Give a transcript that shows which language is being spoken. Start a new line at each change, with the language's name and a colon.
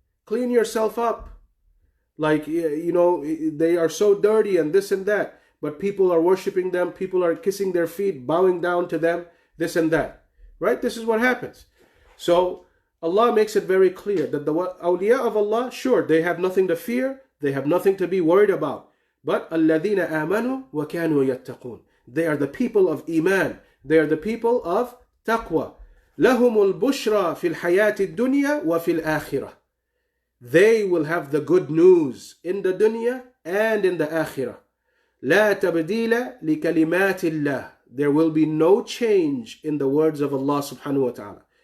English: Clean yourself up. Like, they are so dirty and this and that. But people are worshiping them. People are kissing their feet, bowing down to them, this and that. Right? This is what happens. So Allah makes it very clear that the awliya of Allah, sure, they have nothing to fear. They have nothing to be worried about.
Arabic: But الَّذِينَ آمَنُوا وَكَانُوا يَتَّقُونَ.
English: They are the people of Iman. They are the people of Taqwa.
Arabic: لَهُمُ الْبُشْرَى فِي الْحَيَاةِ الدُّنْيَا وَفِي الْآخِرَةِ.
English: They will have the good news in the dunya and in the akhirah.
Arabic: لَا تَبْدِيلَ لِكَلِمَاتِ اللَّهِ.
English: There will be no change in the words of Allah subhanahu wa ta'ala.